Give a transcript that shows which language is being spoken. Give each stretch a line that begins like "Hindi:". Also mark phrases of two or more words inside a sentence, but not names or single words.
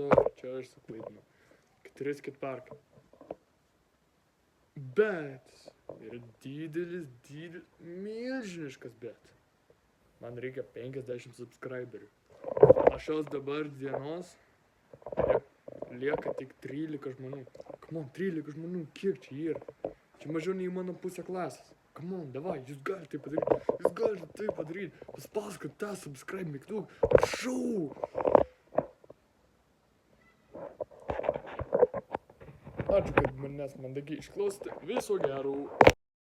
Lithuanian: Sorry, čia aš suklaidinau. 4 skateparkai. Bet yra didelis, milžiniškas bet. Man reikia 50 subscriberių. Nuo šios dabar dienos lieka tik 13 žmonių.
English: Come on,
Lithuanian: 13 žmonių, kiek čia yra? Čia mažiau nei mano pusė klasės.
English: Come on,
Lithuanian: davai, jūs galite tai padaryti. Jūs galite tai padaryti. Paspauskit tą subscribe mygtuką. Prašau! Ačiū, kad manęs mandagiai išklausėte. Viso gero.